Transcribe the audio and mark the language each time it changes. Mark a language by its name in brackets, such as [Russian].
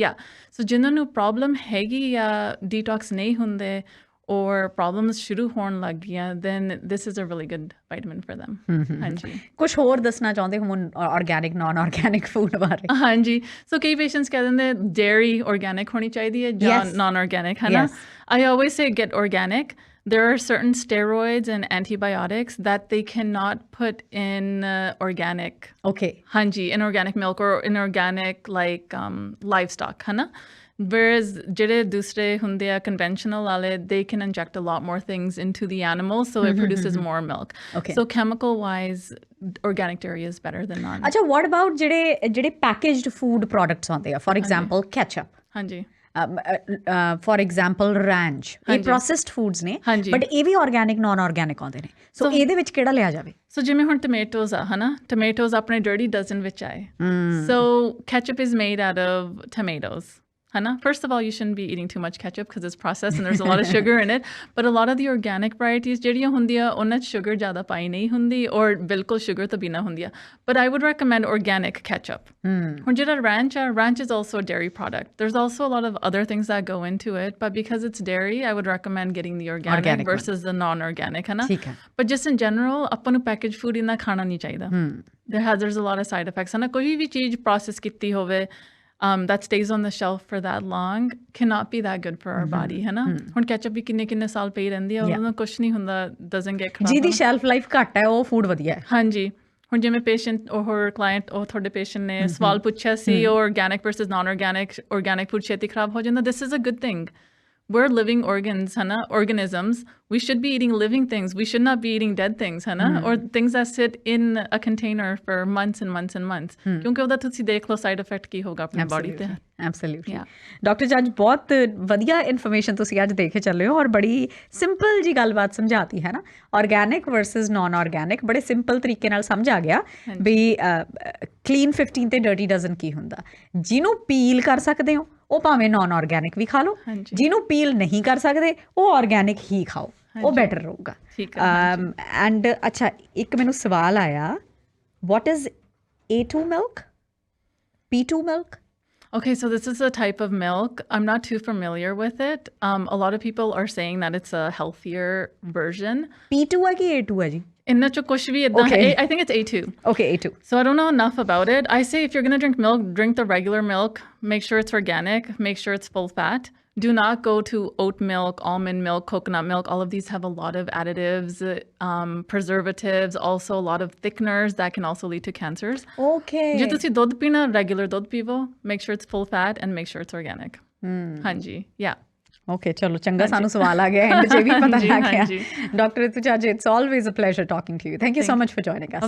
[Punjabi] ਯਾ, ਸੋ ਜਿਨ੍ਹਾਂ ਨੂੰ ਪ੍ਰੋਬਲਮ ਹੈਗੀ ਆ, ਡੀਟੌਕਸ ਨਹੀਂ ਹੁੰਦੇ or problems ਸ਼ੁਰੂ ਹੋਣ ਲੱਗ ਗਈਆਂ, [English] then this is a really good vitamin for them. [Punjabi] ਹਾਂਜੀ। ਕੁਛ ਹੋਰ ਦੱਸਣਾ ਚਾਹੁੰਦੇ ਹੋ ਆਰਗੈਨਿਕ ਨਾਨ ਆਰਗੈਨਿਕ ਫੂਡ ਬਾਰੇ? ਹਾਂਜੀ, ਸੋ ਕਈ ਪੇਸ਼ੈਂਟਸ ਕਹਿ ਦਿੰਦੇ ਡੇਅਰੀ ਆਰਗੈਨਿਕ ਹੋਣੀ ਚਾਹੀਦੀ ਹੈ ਜਾਂ ਨਾਨ ਆਰਗੈਨਿਕ, ਹੈ ਨਾ। [English] I always say get organic. There are certain steroids and antibiotics that they cannot put in organic. Okay. ਹਾਂਜੀ, in organic milk or in organic like livestock, ਹੈ ਨਾ। Whereas [Punjabi] ਜਿਹੜੇ ਦੂਸਰੇ ਹੁੰਦੇ ਆ [English] conventional ਵਾਲੇ, they can inject a lot more things into the animal, so it produces more milk. Okay. So chemical wise, organic dairy is better than non. ਅੱਛਾ, what about ਜਿਹੜੇ packaged food products ਆਉਂਦੇ ਆ, for example ketchup? [Punjabi] ਹਾਂਜੀ। for example ranch, ਇਹ processed foods ਨੇ, but ਇਹ ਵੀ organic non organic ਆਉਂਦੇ ਨੇ, so ਇਹਦੇ ਵਿੱਚ ਕਿਹੜਾ ਲਿਆ ਜਾਵੇ? ਸੋ ਜਿਵੇਂ ਹੁਣ ਟਮੇਟੋਜ਼ ਆ, ਹੈ ਨਾ, ਟਮੇਟੋਜ਼ ਆਪਣੇ ਡਰਟੀ ਡਜ਼ਨ ਵਿੱਚ ਆਏ, [English] so ketchup is made out of tomatoes. First of all, you shouldn't be eating too much ketchup because it's processed and there's a lot of sugar in it. But a lot of the organic varieties, [Punjabi] ਜਿਹੜੀਆਂ ਹੁੰਦੀਆਂ, ਉਹਨਾਂ 'ਚ sugar ਜ਼ਿਆਦਾ ਪਾਈ ਨਹੀਂ ਹੁੰਦੀ or ਬਿਲਕੁਲ sugar ਤੋਂ ਬਿਨਾਂ ਹੁੰਦੀਆਂ. [English] But I would recommend organic ketchup. [Punjabi] ਹੁਣ ਜਿਹੜਾ [English] ranch is also a dairy product. There's also a lot of other things that go into it, but because it's dairy, I would recommend getting the organic versus the non-organic, ਹੈ ਨਾ? But just in general, [Punjabi] ਆਪਾਂ ਨੂੰ packaged food ਇੰਨਾ ਖਾਣਾ ਨਹੀਂ ਚਾਹੀਦਾ. [English] There's a lot of side effects, ਹੈ ਨਾ। [Punjabi] ਕੋਈ ਵੀ ਚੀਜ਼ process ਕੀਤੀ ਹੋਵੇ [English] that stays on the shelf for that long cannot be that good for our body, ਹੈ ਨਾ। [Punjabi] ਹੁਣ ਕੈਚਅਪ ਵੀ ਕਿੰਨੇ ਸਾਲ ਪਈ ਰਹਿੰਦੀ ਆ, ਉਹਦਾ ਕੁਛ ਨਹੀਂ ਹੁੰਦਾ, [English] doesn't get [Punjabi] ਖਰਾਬ। ਜਿਹਦੀ ਸ਼ੈਲਫ ਲਾਈਫ ਘੱਟ ਹੈ, ਉਹ ਫੂਡ ਵਧੀਆ ਹੈ। ਹਾਂਜੀ, ਹੁਣ ਜਿਵੇਂ ਪੇਸ਼ੈਂਟ or ਕਲਾਇੰਟ, ਉਹ ਤੁਹਾਡੇ ਪੇਸ਼ੈਂਟ ਨੇ ਸਵਾਲ ਪੁੱਛਿਆ ਸੀ, organic versus non-organic, organic food ਛੇਤੀ ਖਰਾਬ ਹੋ ਜਾਂਦਾ। [English] This is a good thing. We're living organs, है ना, organisms. We should be eating living things. We should not be eating dead things, है ना, or things that sit in a container for months and months and months. [Punjabi] ਕਿਉਂਕਿ ਉਹਦਾ ਤੁਸੀਂ ਦੇਖ ਲਓ side effect ਕੀ ਹੋਗਾ ਆਪਣੀ ਬਾਡੀ ਤੇ। ਐਬਸੋਲੂਟਲੀ। ਡਾਕਟਰ ਜੱਜ, ਬਹੁਤ ਵਧੀਆ ਇਨਫੋਰਮੇਸ਼ਨ ਤੁਸੀਂ ਅੱਜ ਦੇ ਕੇ ਚੱਲੇ ਹੋ, ਔਰ ਬੜੀ ਸਿੰਪਲ ਜੀ ਗੱਲਬਾਤ ਸਮਝਾਤੀ, ਹੈ ਨਾ। ਆਰਗੈਨਿਕ ਵਰਸਸ ਨਾਨ ਆਰਗੈਨਿਕ ਬੜੇ ਸਿੰਪਲ ਤਰੀਕੇ ਨਾਲ ਸਮਝ ਆ ਗਿਆ ਵੀ ਕਲੀਨ 15 ਤੇ ਡਰਟੀ ਡਜ਼ਨ ਕੀ ਹੁੰਦਾ। ਜਿਹਨੂੰ ਪੀਲ ਕਰ ਸਕਦੇ ਹੋ ਉਹ ਭਾਵੇਂ ਨਾਨ ਆਰਗੈਨਿਕ ਵੀ ਖਾ ਲਓ, ਜਿਹਨੂੰ ਪੀਲ ਨਹੀਂ ਕਰ ਸਕਦੇ ਉਹ ਆਰਗੈਨਿਕ ਹੀ ਖਾਓ, ਉਹ ਬੈਟਰ ਰਹੂਗਾ। ਐਂਡ ਅੱਛਾ, ਇੱਕ ਮੈਨੂੰ ਸਵਾਲ ਆਇਆ, [English] what is A2 milk? P2 milk? Okay, so this is a type of milk. I'm not too familiar with it. A lot of people are saying that it's a healthier version. [Punjabi] P2 ਹੈ ਕਿ A2 ਹੈ ਜੀ? ਇੰਨਾ ਚ ਕੁਛ ਵੀ ਇੱਦਾਂ ਹੈ। [English] I think it's A2. Okay, A2. So I don't know enough about it. I say if you're going to drink milk, drink the regular milk. Make sure it's organic. Make sure it's full fat. Do not go to oat milk, almond milk, coconut milk. All of these have a lot of additives, preservatives, also a lot of thickeners that can also lead to cancers. Okay. [Punjabi] ਜੇ ਤੁਸੀਂ ਦੁੱਧ ਪੀਣਾ, regular ਦੁੱਧ ਪੀਵੋ. [English] Make sure it's full fat and make sure it's organic. [Punjabi] ਹਾਂਜੀ, yeah. Okay, ਚਲੋ ਚੰਗਾ, ਸਾਨੂੰ ਸਵਾਲ ਆ ਗਿਆ ਐਂਡ ਜੇ ਵੀ ਪਤਾ ਲੱਗ ਗਿਆ। [English] Dr. Ritu Jhaj, it's always a pleasure talking to you. Thank you so much for joining us.